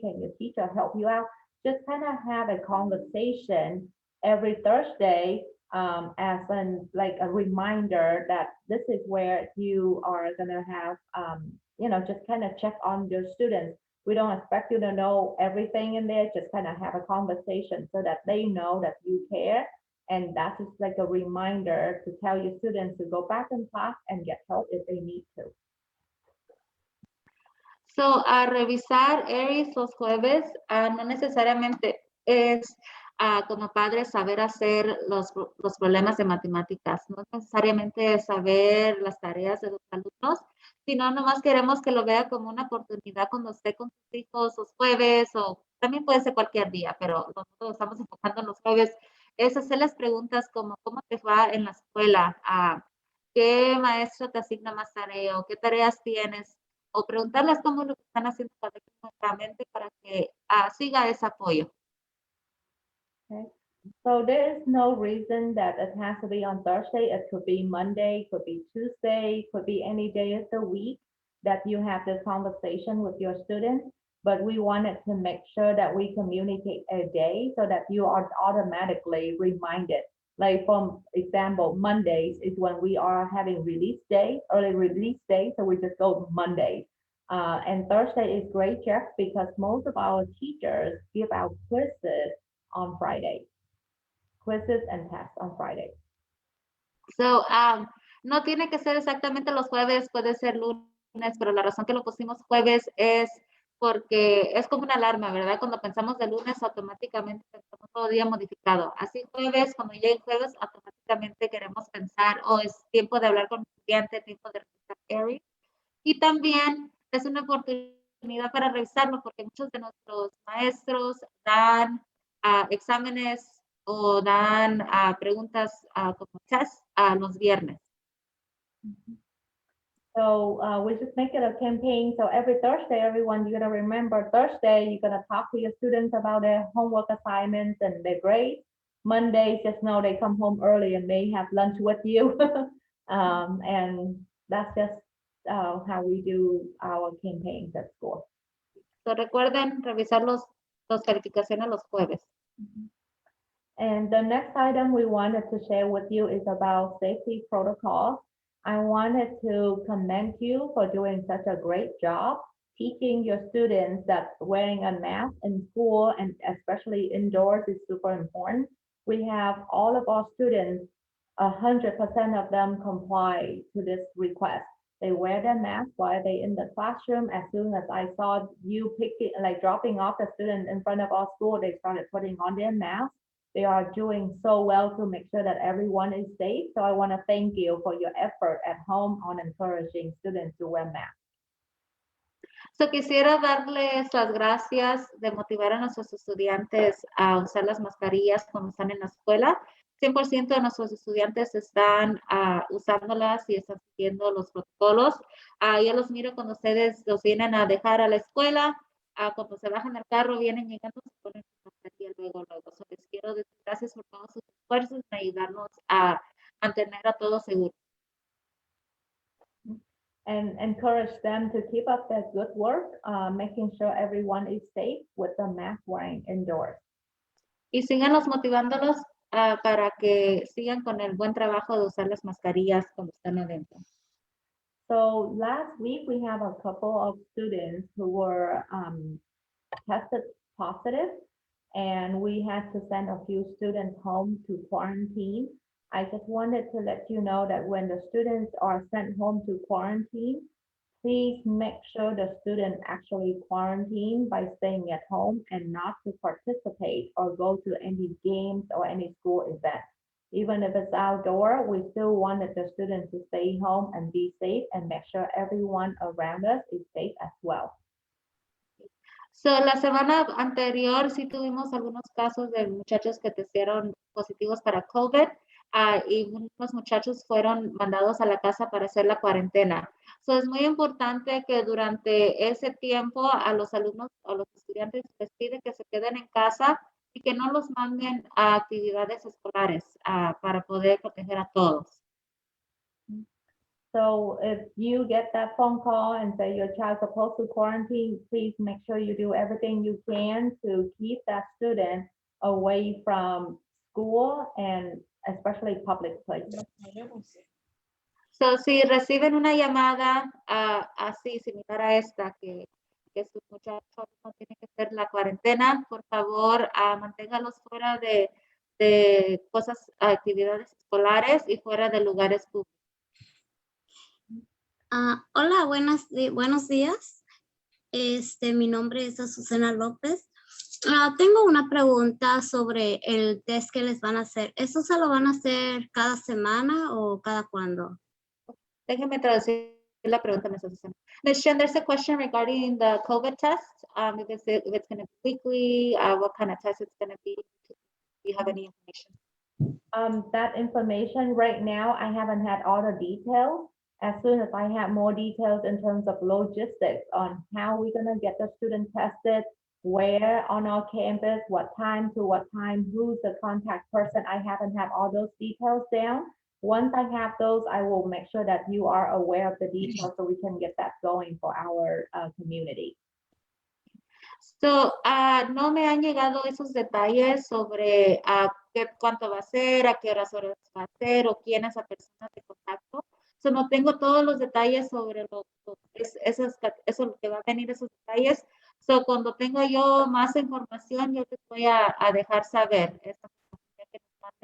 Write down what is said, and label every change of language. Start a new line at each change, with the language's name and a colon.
English: Can your teacher help you out? Just kind of have a conversation every Thursday as like a reminder that this is where you are gonna have, just kind of check on your students. We don't expect you to know everything in there, just kind of have a conversation so that they know that you care. And that's just like a reminder to tell your students to go back in class and get help if they need to. So,
Spanish: a revisar Aries los jueves, no necesariamente es como padres saber hacer los problemas de matemáticas, no necesariamente saber las tareas de los alumnos, sino nomás queremos que lo vea como una oportunidad cuando esté con sus hijos los jueves, o también puede ser cualquier día, pero nosotros estamos enfocando en los jueves, es hacerles preguntas como ¿cómo te va en la escuela? ¿Qué maestro te asigna más tarea? ¿O qué tareas tienes? O preguntarles cómo lo están haciendo correctamente para que siga ese apoyo.
English: Okay. So there is no reason that it has to be on Thursday. It could be Monday, could be Tuesday, could be any day of the week that you have this conversation with your students. But we wanted to make sure that we communicate a day so that you are automatically reminded. Like for example, Mondays is when we are having release day, early release day. So we just go Monday. And Thursday is great check because most of our teachers give out quizzes on Friday. quizzes and tests on Friday. So,
Spanish: no tiene que ser exactamente los jueves, puede ser lunes, pero la razón que lo pusimos jueves es porque es como una alarma, ¿verdad? Cuando pensamos de lunes, automáticamente pensamos todo día modificado. Así jueves, cuando llegue jueves, automáticamente queremos pensar, es tiempo de hablar con el estudiante, tiempo de revisar Eric. Y también es una oportunidad para revisarlo porque muchos de nuestros maestros dan exámenes o dan preguntas como test los viernes.
English: So we just make it a campaign. So every Thursday, everyone, you're gonna remember Thursday, you're gonna talk to your students about their homework assignments and their grades. Mondays, just know they come home early and they have lunch with you. And that's just how we do our campaigns at school. So
Spanish: recuerden revisar los calificaciones los jueves.
English: And the next item we wanted to share with you is about safety protocols. I wanted to commend you for doing such a great job teaching your students that wearing a mask in school and especially indoors is super important. We have all of our students, 100% of them comply to this request. They wear their mask while they in the classroom. As soon as I saw you dropping off the student in front of our school, they started putting on their mask. They are doing so well to make sure that everyone is safe. So I want to thank you for your effort at home on encouraging students to wear masks. So
Spanish: quisiera darles las gracias de motivar a nuestros estudiantes a usar las mascarillas cuando están en la escuela. 100% de nuestros estudiantes están usándolas y están siguiendo los protocolos. Yo los miro cuando ustedes los vienen a dejar a la escuela. Cuando se bajan al carro, vienen llegando, se ponen su mascarilla luego.
English: So
Spanish: les quiero decir gracias por todos sus esfuerzos en ayudarnos a mantener a todos seguros.
English: And encourage them to keep up that good work, making sure everyone is safe with the mask wearing indoors.
Spanish: Y síganos motivándolos para que sigan con el buen trabajo de usar las mascarillas cuando están adentro.
English: So last week we have a couple of students who were tested positive, and we had to send a few students home to quarantine. I just wanted to let you know that when the students are sent home to quarantine, please make sure the student actually quarantine by staying at home and not to participate or go to any games or any school events. Even if it's outdoor, we still wanted the students to stay home and be safe and make sure everyone around us is safe as well. So,
Spanish: la semana anterior sí tuvimos algunos casos de muchachos que testearon positivos para COVID y unos muchachos fueron mandados a la casa para hacer la cuarentena.
English: So,
Spanish: es muy importante que durante ese tiempo a los alumnos o los estudiantes les pide que se queden en casa y que no los manden a actividades escolares para poder proteger a todos.
English: So if you get that phone call and say your child's supposed to quarantine, please make sure you do everything you can to keep that student away from school and especially public places. So,
Spanish: si reciben una llamada así, similar a esta, que sus muchachos no tienen que hacer la cuarentena, por favor, manténgalos fuera de cosas, actividades escolares y fuera de lugares públicos. Hola, buenos días. Mi nombre es Susana López. Tengo una pregunta sobre el test que les van a hacer. ¿Eso se lo van a hacer cada semana o cada cuándo? Déjenme traducir la pregunta, Ms.
English: Susana. Ms. Shen, there's a question regarding the COVID test. If it's going to be weekly, what kind of test it's going to be. Do you have any information? That information right now, I haven't had all the details. As soon as I have more details in terms of logistics on how we're gonna get the student tested, where on our campus, what time to what time, who's the contact person, I haven't had all those details down. Once I have those, I will make sure that you are aware of the details so we can get that going for our community. So,
Spanish: no me han llegado esos detalles sobre cuánto va a ser, a qué horas va a ser o quién es la persona de contacto.
English: So,
Spanish: no tengo todos los detalles sobre eso que va a venir, esos detalles.
English: So,
Spanish: cuando tengo yo más información, yo les voy a dejar saber. Esta información que nos